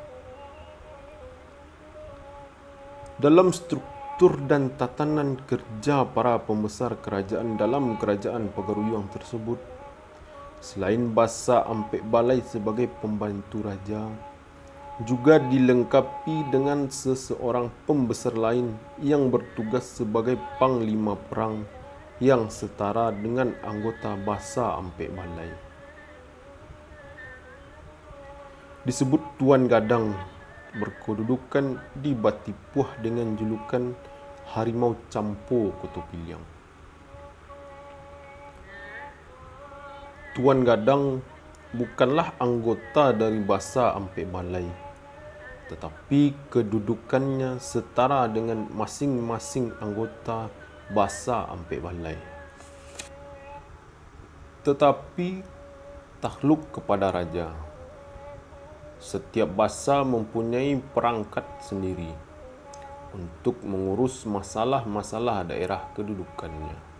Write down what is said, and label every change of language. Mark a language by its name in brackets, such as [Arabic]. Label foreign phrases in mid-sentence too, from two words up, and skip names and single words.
[Indonesian] Dalam struktur dan tatanan kerja para pembesar kerajaan dalam Kerajaan Pagaruyung tersebut, selain Basa Ampek Balai sebagai pembantu raja, juga dilengkapi dengan seseorang pembesar lain yang bertugas sebagai panglima perang yang setara dengan anggota Basa Ampek Balai. Disebut Tuan Gadang, berkedudukan di Batipuah dengan julukan Harimau Campo Koto Piliang. Tuan Gadang bukanlah anggota dari Basa Ampek Balai, tetapi kedudukannya setara dengan masing-masing anggota Basa Ampek Balai. Tetapi takluk kepada raja. setiap basa mempunyai perangkat sendiri untuk mengurus masalah-masalah daerah kedudukannya.